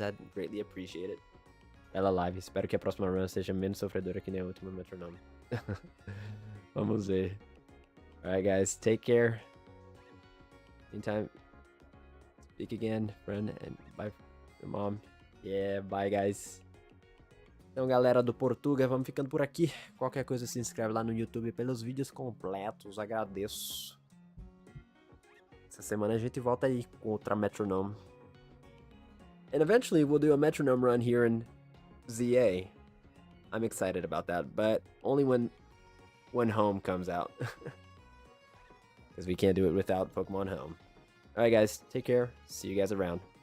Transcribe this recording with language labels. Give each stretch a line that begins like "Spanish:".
English: I'd greatly appreciate it.
Portuguese: Bela live. Espero que a próxima run seja menos sofredora que nem a última metronome. Vamos ver.
English: Alright, guys. Take care. Meantime, speak again, friend, and bye, your mom. Yeah, bye, guys.
Portuguese: Então, galera do Portuga, vamos ficando por aqui. Qualquer coisa, se inscreve lá no YouTube pelos vídeos completos. Agradeço. Essa semana a gente volta aí com outra metronome.
English: And eventually we'll do a metronome run here in ZA. I'm excited about that, but only when Home comes out. Because we can't do it without Pokemon Home. Alright guys, take care. See you guys around.